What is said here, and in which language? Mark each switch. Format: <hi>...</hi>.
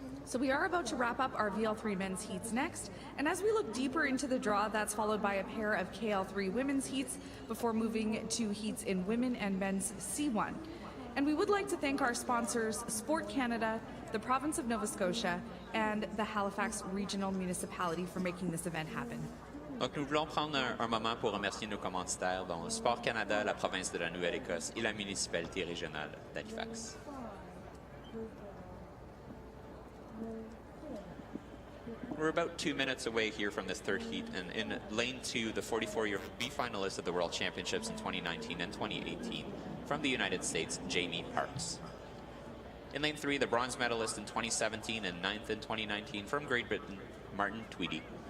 <en>So we are about to wrap up our VL3 men's heats next, and as we look deeper into the draw, that's followed by a pair of KL3 women's heats before moving to heats in women and men's C1. And we would like to thank our sponsors, Sport Canada, the province of Nova Scotia, and the Halifax Regional Municipality for making this event happen.</en> <fr>Donc, nous voulons prendre un moment pour remercier nos commanditaires, dont Sport Canada, la province de la Nouvelle-Écosse et la municipalité régionale d'Halifax.</fr> <en>We're about 2 minutes away here from this third heat, and in lane 2, the 44-year B finalist of the World Championships in 2019 and 2018 from the United States, Jamie Parks. In lane 3, the bronze medalist in 2017 and 9th in 2019 from Great Britain, Martin Tweedy.</en>